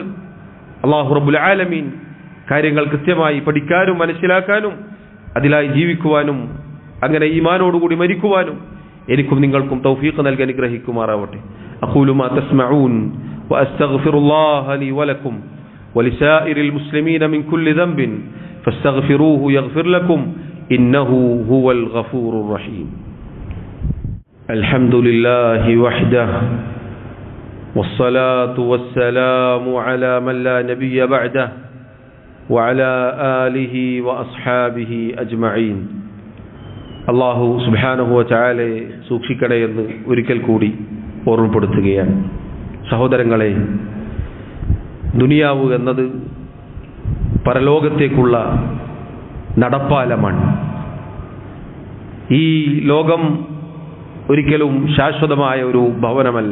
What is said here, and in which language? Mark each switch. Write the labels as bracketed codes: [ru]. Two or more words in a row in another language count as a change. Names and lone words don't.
[ml] അല്ലാഹു [ar] رب العالمين [ml] കാര്യങ്ങൾ കൃത്യമായി പഠിക്കാനും മനസ്സിലാക്കാനും അതിലായി ജീവിക്കുവാനും അങ്ങനെ ഈമാനോടുകൂടി മരിക്കുവാനും എനിക്കും നിങ്ങൾക്കും തൗഫീഖ് നൽകി അനുഗ്രഹിക്കുമാറാവട്ടെ. [ar] أقول ما تسمعون وأستغفر الله لي ولكم ولسائر المسلمين من كل ذنب فاستغفروه يغفر لكم إنه هو الغفور الرحيم. الحمد لله وحده والصلاة والسلام على من لا نبي بعده وعلى آله وأصحابه أجمعين. الله سبحانه وتعالى [ml] സൂക്ഷിക്കണേ എന്ന് ഒരിക്കൽ കൂടി ഓർമ്മപ്പെടുത്തുകയാണ്. സഹോദരങ്ങളെ, ദുനിയാവ് എന്നത് പരലോകത്തേക്കുള്ള നടപ്പാലമാണ്. ഈ ലോകം ഒരിക്കലും ശാശ്വതമായ ഒരു ഭവനമല്ല.